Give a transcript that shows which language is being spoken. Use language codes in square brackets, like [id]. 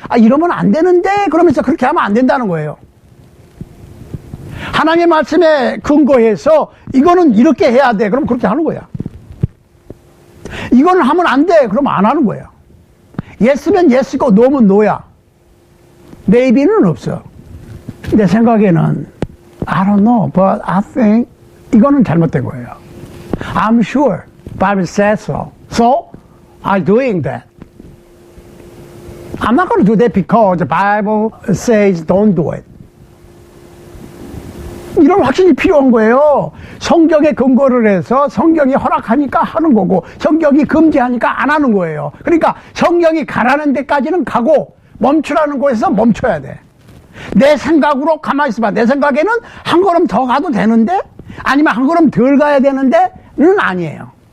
[ko] 이러면 안 되는데 그러면서 그렇게 하면 안 된다는 거예요. 하나님의 말씀에 근거해서 이거는 이렇게 해야 돼. 그럼 그렇게 하는 거야. 이거는 하면 안 돼. 그럼 안 하는 거야. 예스면 예스고 노면 노야. maybe는 없어. 내 생각에는 [en] I don't know, but I think [ko] 이거는 잘못된 거예요. [en] I'm sure Bible says so. So I'm doing that. I'm not going to do that because the Bible says don't do it. [ko] 이런 확신이 필요한 거예요. 성경에 근거를 해서 성경이 허락하니까 하는 거고 성경이 금지하니까 안 하는 거예요. 그러니까 성경이 가라는 데까지는 가고 멈추라는 곳에서 멈춰야 돼. 내 생각으로 가만히 있어봐. 내 생각에는 한 걸음 더 가도 되는데 아니면 한 걸음 덜 가야 되는데는 아니에요.